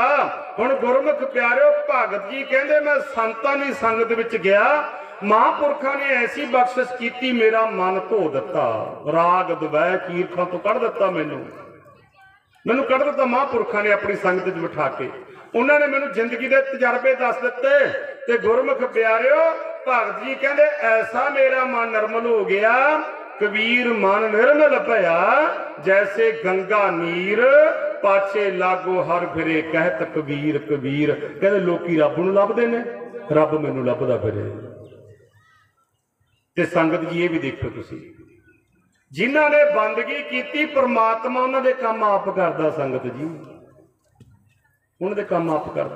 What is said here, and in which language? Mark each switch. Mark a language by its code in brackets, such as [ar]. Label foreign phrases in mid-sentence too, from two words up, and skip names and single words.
[pa] ਹੁਣ ਗੁਰਮੁਖ ਪਿਆਰਿਓ ਭਗਤ ਜੀ ਕਹਿੰਦੇ ਮੈਂ ਸੰਤਾਂ ਦੀ ਸੰਗਤ ਵਿੱਚ ਗਿਆ, ਮਹਾਂਪੁਰਖਾਂ ਨੇ ਐਸੀ ਬਖਸ਼ਿਸ਼ ਕੀਤੀ, ਮੇਰਾ ਮਨ ਧੋ ਦਿੱਤਾ, ਰਾਗ ਦਵੈ ਕੀਰਖਾਂ ਤੋਂ ਕੱਢ ਦਿੱਤਾ, ਮੈਨੂੰ ਕੱਢ ਦਿੱਤਾ ਮਹਾਂਪੁਰਖਾਂ ਨੇ ਆਪਣੀ ਸੰਗਤ 'ਚ ਬਿਠਾ ਕੇ। ਉਹਨਾਂ ਨੇ ਮੈਨੂੰ ਜ਼ਿੰਦਗੀ ਦੇ ਤਜਰਬੇ ਦੱਸ ਦਿੱਤੇ। ਤੇ ਗੁਰਮੁਖ ਪਿਆਰਿਓ ਭਗਤ ਜੀ ਕਹਿੰਦੇ ਐਸਾ ਮੇਰਾ ਮਨ ਨਿਰਮਲ ਹੋ ਗਿਆ, [bra] ਕਬੀਰ ਮਨ ਨਿਰਮਲ ਭਇਆ, ਜੈਸੇ ਗੰਗਾ ਨੀਰ पाछे लागो हर फिरे कहत कबीर कबीर। [pa] ਕਹਿੰਦੇ ਲੋਕੀ ਰੱਬ ਨੂੰ ਲੱਭਦੇ ਨੇ, ਰੱਬ ਮੈਨੂੰ ਲੱਭਦਾ ਫਿਰੇ। ਤੇ ਸੰਗਤ ਜੀ ਯੇ ਭੀ ਦੇਖੋ ਤੁਸੀਂ, ਜਿਨ੍ਹਾਂ ਨੇ ਬੰਦਗੀ ਕੀਤੀ ਪਰਮਾਤਮਾ ਉਨ੍ਹਾਂ ਦੇ ਕੰਮ ਆਪ ਕਰਦਾ। ਸੰਗਤ ਜੀ ਉਨ੍ਹਾਂ ਦੇ ਕੰਮ ਆਪ ਕਰਦਾ।